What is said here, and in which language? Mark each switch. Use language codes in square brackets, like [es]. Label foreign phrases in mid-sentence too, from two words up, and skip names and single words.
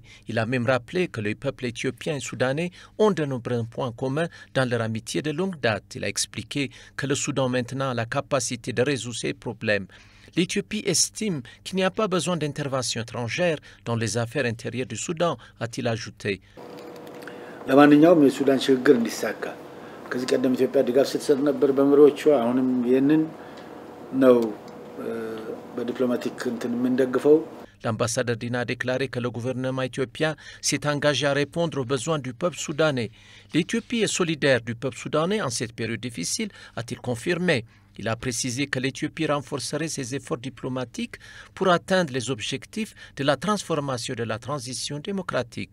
[fr] Il a même rappelé que les peuples éthiopiens et soudanais ont de nombreux points communs dans leur amitié de longue date. Il a expliqué que le Soudan maintenant a la capacité de résoudre ses problèmes. L'Éthiopie estime qu'il n'y a pas besoin d'intervention étrangère dans les affaires intérieures du Soudan, a-t-il ajouté. [am] ለማንኛውም የሱዳን ችግር እንዲሳካ ከዚህ ቀደም ኢትዮጵያ ድጋፍ ስትሰጥ ነበር በመሪዎቿ አሁንም ይሄንን ነው በዲፕሎማቲክ እንትን የምንደግፈው። [fr] L'ambassadeur Dina a déclaré que le gouvernement éthiopien s'est engagé à répondre aux besoins du peuple soudanais. L'Éthiopie est solidaire du peuple soudanais en cette période difficile, a-t-il confirmé. Il a précisé que l'Éthiopie renforcerait ses efforts diplomatiques pour atteindre les objectifs de la transformation de la transition démocratique.